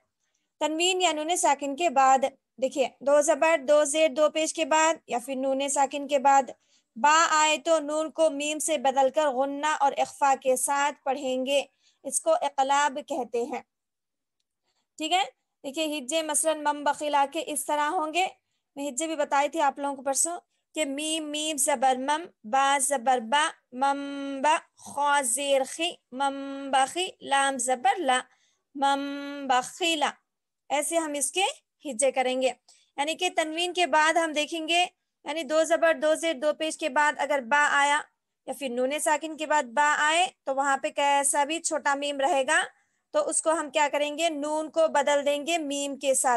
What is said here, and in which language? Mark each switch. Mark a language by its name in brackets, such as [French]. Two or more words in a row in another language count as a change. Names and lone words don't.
[Urdu] تنوین یا نون ساکن کے بعد دیکھیے 2 زبر 2 زیر 2 پیش کے بعد یا پھر نون ساکن کے بعد با آئے تو نون کو میم سے بدل کر غنہ اور اخفاء کے ساتھ پڑھیں گے. اس کو اقلاب کہتے ہیں. ٹھیک ہے، دیکھیے ہجے مثلا [Arabic] مم بخیلا [Urdu] کے اس طرح ہوں گے. میں ہجے بھی بتائی تھی آپ لوگوں کو پرسوں کہ میم میم زبر مم، با زبر با، مم با، خا زیر خی، مم بخی، لام زبر لا، مم بخیلا. ایسے ہم اس کے ہجے کریں گے. یعنی کہ تنوین کے بعد ہم دیکھیں گے، یعنی 2 زبر 2 زیر 2 پیش کے بعد اگر با آیا یا پھر نون ساکن کے بعد با آئے تو وہاں پہ کیسا بھی چھوٹا میم رہے گا تو اس کو ہم کیا کریں گے، نون کو بدل دیں گے میم کے ساتھ.